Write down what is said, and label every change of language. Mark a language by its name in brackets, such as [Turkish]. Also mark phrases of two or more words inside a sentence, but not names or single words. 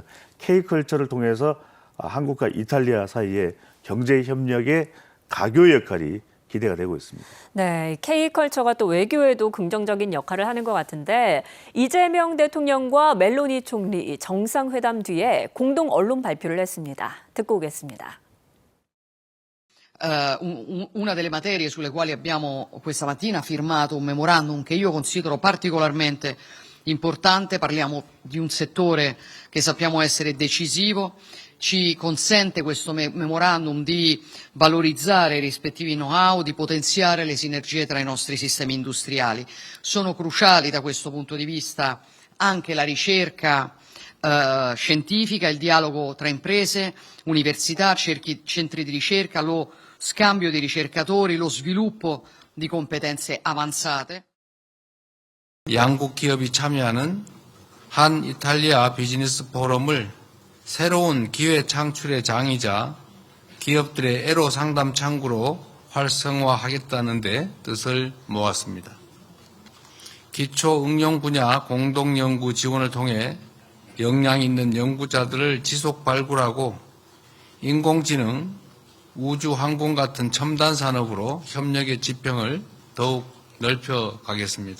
[Korean] K컬처를 통해서 한국과 이탈리아 사이의 경제 협력의 가교 역할이 기대가 되고 있습니다. 네, K컬처가 또 외교에도 긍정적인 역할을 하는 것 같은데 이재명 대통령과 멜로니 총리 정상회담 뒤에 공동 언론 발표를 했습니다. 듣고 오겠습니다. [Italian] Una delle materie sulle quali abbiamo questa mattina firmato un memorandum che io considero particolarmente importante, parliamo di un settore che sappiamo essere decisivo, ci consente questo memorandum di valorizzare i rispettivi know-how, di potenziare le sinergie tra i nostri sistemi industriali. Sono cruciali da questo punto di vista anche la ricerca scientifica, il dialogo tra imprese, università, centri di ricerca, lo scambio di ricercatori, lo sviluppo di competenze avanzate. [Korean] 양국 기업이 참여하는 한 이탈리아 비즈니스 포럼을 새로운 기회 창출의 장이자 기업들의 애로 상담 창구로 활성화하겠다는 데 뜻을 모았습니다. 기초 응용 분야 공동 연구 지원을 통해 역량 있는 연구자들을 지속 발굴하고 인공지능, 우주 항공 같은 첨단 산업으로 협력의 지평을 더욱 넓혀 가겠습니다.